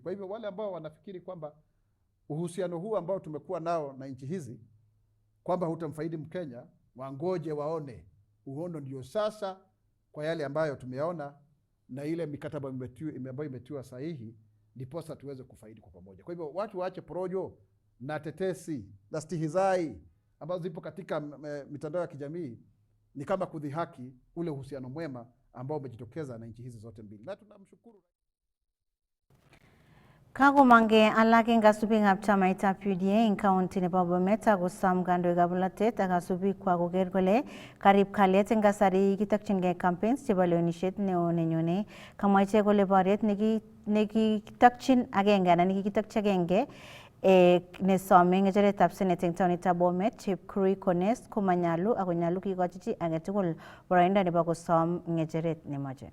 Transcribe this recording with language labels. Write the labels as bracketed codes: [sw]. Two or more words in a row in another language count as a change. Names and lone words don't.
[sw] Kwa hivyo wale ambao wanafikiri kwamba uhusiano huu ambao tumekuwa nao na nchi hizi kwamba hutamfaidi Mkenya, wangoje waone uhondo ndio sasa kwa yale ambayo tumeona na ile mikataba ambayo imetiwa sahihi, ndiposa tuweze kufaidi kwa pamoja. Kwa hivyo watu waache porojo na tetesi na stihizai ambazo zipo katika mitandao ya kijamii, ni kama kudhihaki ule uhusiano mwema ambao umejitokeza na nchi hizi zote mbili. Na tunamshukuru [kln] Kagomange alak eng kasubikab chamaitab UDA eng county nebo Bomet akosam kandoikab bolotet ak kasubikwa koker kole karib kalyet eng kasari kitokchingei campaigns chebo lewenisiet neo nenyone. Kamwa ichek kole boriet nekikitokchin agenge anan nekikitokchi agenge nesome ngecheretab senate eng taonitab Bomet Chepkurui Kass komanyalu ako nyalu kikochi chi agetugul boroindo nebo kosom ngecheret nemoche.